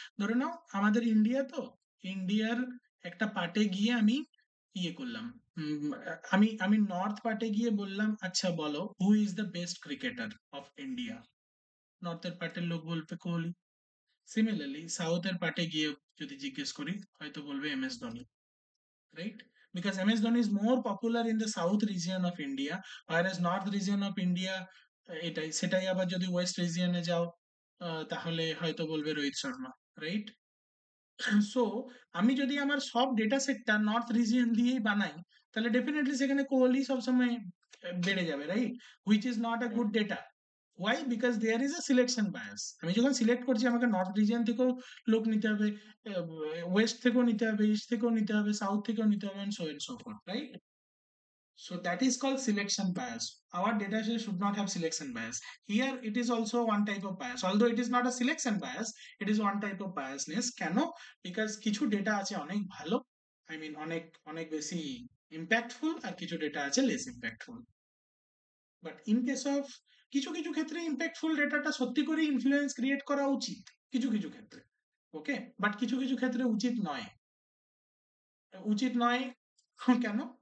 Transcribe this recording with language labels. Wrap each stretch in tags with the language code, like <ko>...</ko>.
<bn>ধরে নাও আমাদের ইন্ডিয়া, তো ইন্ডিয়ার একটা পার্টে গিয়ে আমি ইয়ে করলাম, আমি আমি নর্থ পার্টে গিয়ে বললাম আচ্ছা বলো</bn> <en>Who is the best cricketer of India.</en> <bn>নর্থের পার্টের লোক বলবে কোহলি। সিমিলারলি সাউথের পার্টে গিয়ে যদি জিজ্ঞেস করি হয়তো বলবে MS Dhoni, right?</bn> <en>Because MS Dhoni is more popular in the south region of India, whereas north region of India</en> <bn>এটাই সেটাই আবার যদি ওয়েস্ট রিজিয়নে যাও তাহলে হয়তো বলবে রোহিত শর্মা, রাইট? সো আমি যদি আমার সব ডেটা সেটটা নর্থ রিজিয়ন দিয়েই বানাই, তাহলে ডেফিনেটলি সেখানে কোহলি সবসময় বেড়ে যাবে, right?</bn> <en>Which is not a good data. Why? Because there is a selection bias.</en> <bn>আমি যখন সিলেক্ট করছি আমাকে নর্থ রিজিয়ন থেকেও লোক নিতে হবে, ওয়েস্ট থেকেও নিতে হবে, ইস্ট থেকেও নিতে হবে, সাউথ থেকেও নিতে হবে,</bn> <en>and so and so forth,</en> <bn>right?</bn> <en>So that is called selection bias. Our data set should not have selection bias. Here it is also one type of bias. Although it is not a selection bias, it is one type of biasness.</en> <bn>কেন? Because কিছু data আছে অনেক ভালো, I mean অনেক অনেক বেশি impactful, আর কিছু data আছে less impactful. But in case of কিছু কিছু ক্ষেত্রে ইম্প্যাক্টফুল ডেটাটা সত্যি করে ইনফ্লুয়েন্স ক্রিয়েট করা উচিত কিছু কিছু ক্ষেত্রে, ওকে? বাট কিছু কিছু ক্ষেত্রে উচিত নয়। উচিত নয় কেন?</bn>